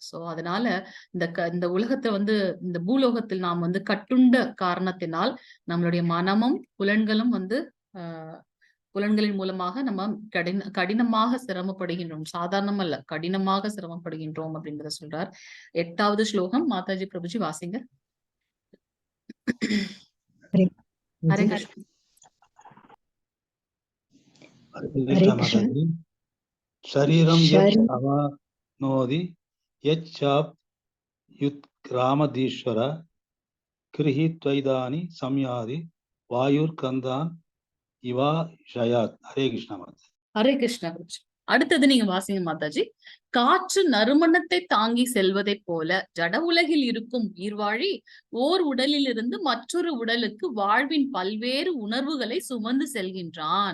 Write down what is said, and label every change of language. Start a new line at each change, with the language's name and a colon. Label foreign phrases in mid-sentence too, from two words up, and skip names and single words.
Tamil: சோ அதனால இந்த உலகத்தை வந்து, இந்த பூலோகத்தில் நாம் வந்து கட்டுண்ட காரணத்தினால் நம்மளுடைய மனமும் புலன்களும் வந்து புலன்களின் மூலமாக நம்ம கடினமாக சிரமப்படுகின்றோம். சாதாரணம் அல்ல, கடினமாக சிரமப்படுகின்றோம் அப்படின்றத சொல்றார். 8வது ஸ்லோகம் மாதாஜி பிரபுஜி வாசிங்க. ஹரே கிருஷ்ண.
Sanskrit: शरीरं यच्चाप्नोति यच्चाप्युत्क्रामदीश्वर गृहीत्वैदानि संयाति वायुर्गन्धान् इव आशयात्. ஹரே கிருஷ்ணா மாதா.
Tamil: ஹரே கிருஷ்ணா. அடுத்தது நீங்க வாசிங்க மாதாஜி. காற்று நறுமணத்தை தாங்கி செல்வதை போல ஜட உலகில் இருக்கும் உயிர்வாழி ஓர் உடலில் இருந்து மற்றொரு உடலுக்கு வாழ்வின் பல்வேறு உணர்வுகளை சுமந்து செல்கின்றான்.